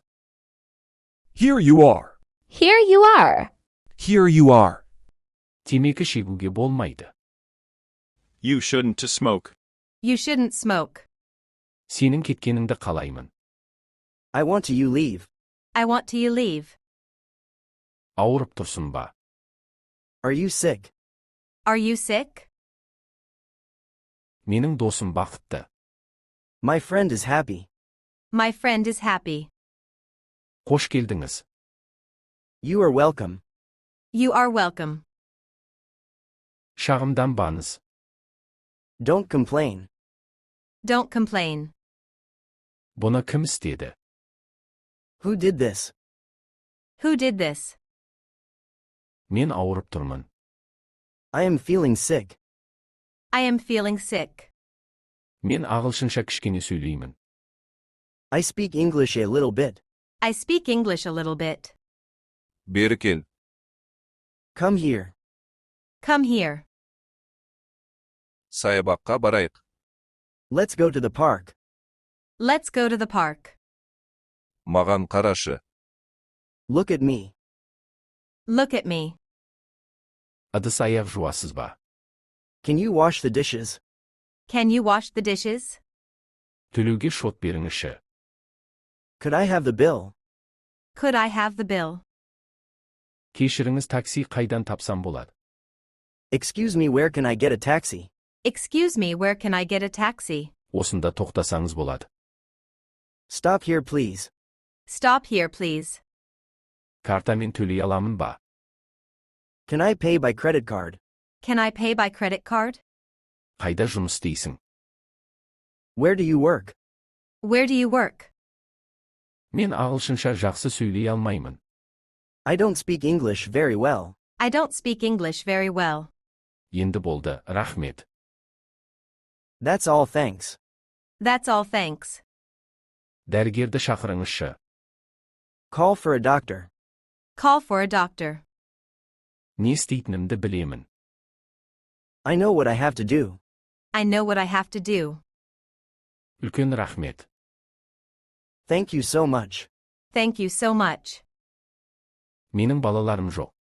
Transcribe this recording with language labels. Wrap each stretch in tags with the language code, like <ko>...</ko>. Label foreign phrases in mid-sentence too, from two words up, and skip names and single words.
<en>Here you are. Here you are. Here you are.</en> <kk>Temeki şeguge bolmaydı.</kk> <en>You shouldn't to smoke. You shouldn't smoke.</en> <kk>Senin ketkeningdi qalayman.</kk> <en>I want to you leave. I want you leave.</en> <kk>Ауырып тұрсың ба?</kk> <en>Are you sick? Are you sick?</en> <kk>Менің досым бақытты.</kk> <en>My friend is happy. My friend is happy.</en> <kk>Қош келдіңіз.</kk> <en>You are welcome. You are welcome.</en> <kk>Шағымданбаңыз.</kk> <en>Don't complain. Don't complain.</en> <kk>Бұны кім істеді?</kk> <en>Who did this? Who did this?</en> <kk>Мен ауырып тұрмын.</kk> <en>I am feeling sick. I am feeling sick.</en> <kk>Мен ағылшынша кішкене сөйлеймін.</kk> <en>I speak English a little bit. I speak English a little bit.</en> <kk>Beri kел.</kk> <en>Come here. Come here.</en> <kk>Саябаққа барайық.</kk> <en>Let's go to the park. Let's go to the park.</en> <kk>Маған қарашы.</kk> <en>Look at me. Look at me.</en> <kk>Ыдыс аяқ жуасыз ба?</kk> <en>Can you wash the dishes? Can you wash the dishes?</en> <kk>Төлеуге шот беріңізші.</kk> <en>Could I have the bill? Could I have the bill?</en> <kk>Кешіріңіз, такси қайдан тапсам болады?</kk> <en>Excuse me, where can I get a taxi? Excuse me, where can I get a taxi?</en> <kk>Осында тоқтасаңыз болады.</kk> <en>Stop here, please. Stop here, please.</en> <kk>Картамен төлей аламын ба?</kk> <en>Can I pay by credit card? Can I pay by credit card?</en> <kk>Қайда жұмыс істейсің?</kk> <en>Where do you work? Where do you work?</en> <kk>Мен ағылшынша жақсы сөйлей алмаймын.</kk> <en>I don't speak English very well. I don't speak English very well.</en> <kk>Енді болды, рахмет.</kk> <en>That's all, thanks. That's all, thanks.</en> <kk>Дәрігерді шақырыңызшы.</kk> <en>Call for a doctor. Call for a doctor.</en> <kk>Не істейтінімді білемін.</kk> <en>I know what I have to do. I know what I have to do.</en> <kk>Үлкен рахмет.</kk> <en>Thank you so much. Thank you so much.</en> <kk>Менің балаларым жоқ.</kk>